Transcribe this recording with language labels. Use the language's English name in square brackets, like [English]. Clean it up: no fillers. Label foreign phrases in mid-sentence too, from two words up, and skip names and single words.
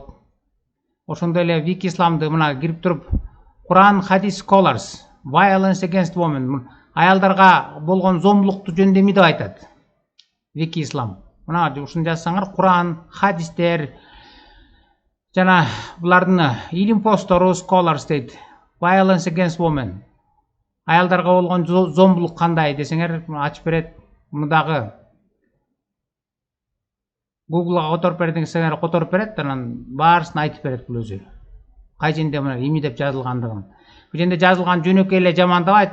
[Kyrgyz] Ошондой эле Вики Исламды мына кирип туруп, [English] Quran Hadith Scholars, Violence Against Women, [Kyrgyz] аялдарга болгон зомбулукту жөнүндө эмне деп айтат? Вики Ислам. Мына ушуну жазсаңар, Куран, хадистер жана булардын илим постору, scholars дейт. [English] Violence Against Women. [Kyrgyz] Аялдарга болгон зомбулук кандай десеңер, ачып берет. Муну дагы Google'га которуп берет десеңер которуп берет, анан баарысын айтып берет бул өзү. Кай жерде мына эмне деп жазылгандыгын. Бул жерде жазылган жөнөкөй эле жамандабайт.